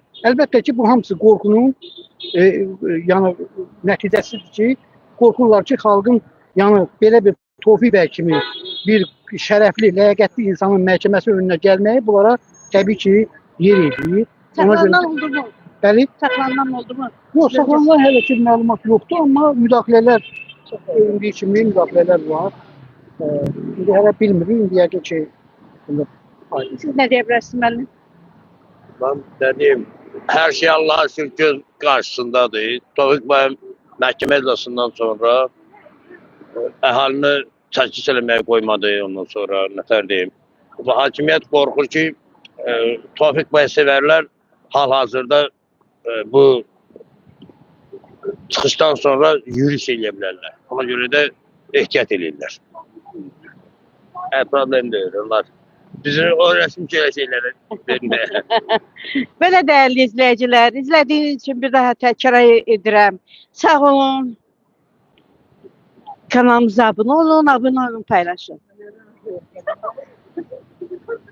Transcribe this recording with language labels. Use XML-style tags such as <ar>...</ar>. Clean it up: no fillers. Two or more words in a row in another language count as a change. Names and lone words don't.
<az>Əlbəttə ki, bu hamısı qorxunun yəni nəticəsidir ki, qorxurlar ki, xalqın yəni belə bir Tofiq bəy kimi bir şərəfli, ləyaqətli insanın məhkəməsi önünə gəlməyi bunlara təbii ki, yer edir. Saxlanılan oldu mu? Bəli. Saxlanılan oldu mu? Yox, saxlanılan hələ ki məlumat yoxdur, amma müdaxilələr indiyi kimi müdaxilələr var. İndi hələ bilmirik, indi yəqin ki, Siz nə deyə bilərsiniz müəllim?</az> <tr>Ben dediğim her şey Allah'a şükür karşısındadır.</tr> <az>Tofiq bəy məhkəmə iclasından sonra əhalini təşkil eləməyə qoymadı ondan sonra nətər deyim. Bu hakimiyyət qorxur ki, Tofiq bəy sevərlər hal-hazırda bu çıxışdan sonra yürüyüş eləyə bilərlər. Ona görə də ehtiyat eləyirlər. Problem deyil onlar. Bizim o resim şeyləri vermə.</az> <tr>Belə değerli izleyiciler, izlediğiniz için bir daha tekrar edirəm.</tr> <az>Sağ olun. Kanalımıza abone olun, paylaşın.</az>